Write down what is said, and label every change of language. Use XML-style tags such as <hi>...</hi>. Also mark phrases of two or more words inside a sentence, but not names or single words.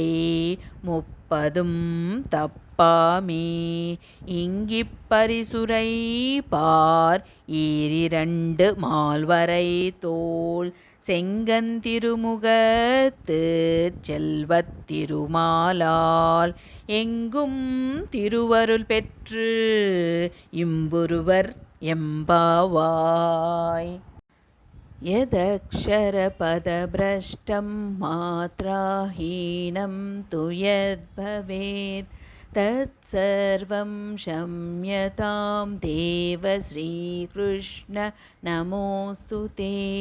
<ta>30 தப்பாமே இங்கிப் பரிசுரைப்பார் ஈரிரண்டு மால்வரை தோள் செங்கன் திருமுகத்து செல்வத் திருமாலால் எங்கும் திருவருள் பெற்று இம்புருவர் எம்பாவாய்.</ta> <sa>यदक्षरपदभ्रष्टं मात्राहीनं तु यद्भवेत् तत्सर्वं क्षम्यतां देव श्रीकृष्ण नमोऽस्तु ते.</sa>